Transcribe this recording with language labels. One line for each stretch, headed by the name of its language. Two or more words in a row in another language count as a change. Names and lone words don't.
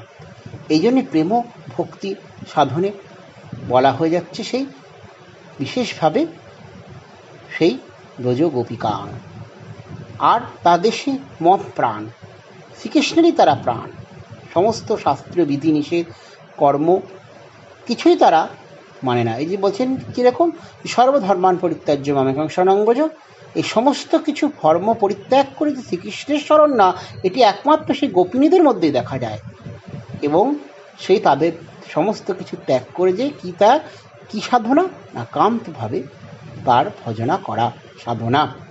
Bangla: এই জন্যে প্রেম ভক্তি সাধনে বলা হয়ে যাচ্ছে সেই বিশেষভাবে সেই ব্রজ গোপিকা। আর তাদের সে মত প্রাণ, শ্রীকৃষ্ণেরই তারা প্রাণ। সমস্ত শাস্ত্রীয় বিধিনিষেধ কর্ম কিছুই তারা মানে না। এই যে বলছেন কীরকম,
Sanskrit: সর্বধর্মান পরিত্যাজ্য মামেকং শরণং ব্রজ,
Bangla: এই সমস্ত কিছু ধর্ম পরিত্যাগ করে যে শ্রীকৃষ্ণের শরণ না, এটি একমাত্র সেই গোপিনীদের মধ্যেই দেখা যায়। এবং সেই তাদের সমস্ত কিছু ত্যাগ করে যে কি, তা কি সাধনা না, কান্তভাবে তার ভজনা করা সাধনা।